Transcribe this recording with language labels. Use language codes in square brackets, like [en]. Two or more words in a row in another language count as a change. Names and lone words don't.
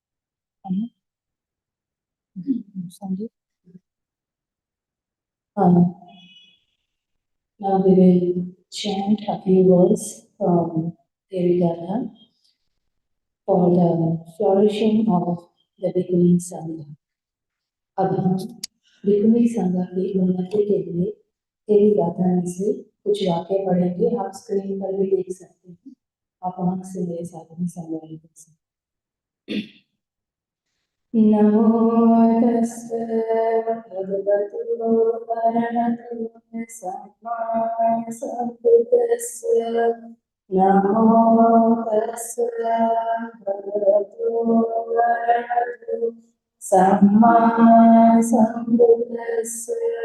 [en] Sanjay. Now we will chant a few words from Devidara for the flourishing of the Bhikkhuni Sangha. [hi] अब हम भिखुनी संघ की उन्नति के लिए तेरी गाथा में से कुछ वाक्य पढ़ेंगे. आप स्क्रीन पर भी देख सकते हैं. आप आंख से मेरे साथ में संवाद कर सकते हैं. [pi] नमो तस्से भगवतो अरहतो सम्मा सम्बुद्धस्से. नमो तस्से भगवतो अरहतो सम्मा सम्बुद्धस्से.